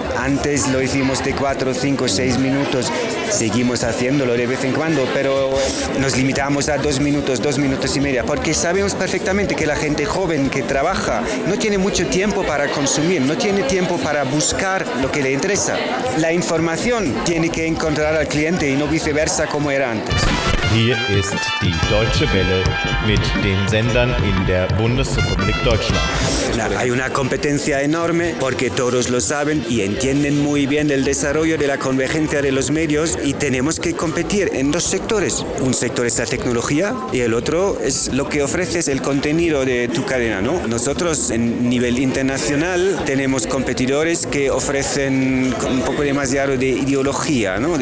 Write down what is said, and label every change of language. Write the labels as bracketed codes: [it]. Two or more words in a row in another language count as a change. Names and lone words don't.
[es] Antes lo hicimos de 4, 5, 6 minutos, seguimos haciéndolo de vez en cuando, pero nos limitamos a 2 minutos, 2 minutos y media, porque sabemos perfectamente que la gente joven que trabaja no tiene mucho tiempo para consumir, no tiene tiempo para buscar lo que le interesa. La información tiene que encontrar al cliente y no viceversa como era antes. [de] Hier ist die Deutsche Welle mit den Sendern in der Bundesrepublik Deutschland. [es] Hay una competencia enorme porque todos lo saben y entienden muy bien el desarrollo de la convergencia de los medios, y tenemos que competir en 2 sectores. Un sector es la tecnología y el otro es lo que ofreces, el contenido de tu cadena, ¿no? Nosotros en nivel internacional tenemos competidores que ofrecen un poco demasiado de ideología, ¿no?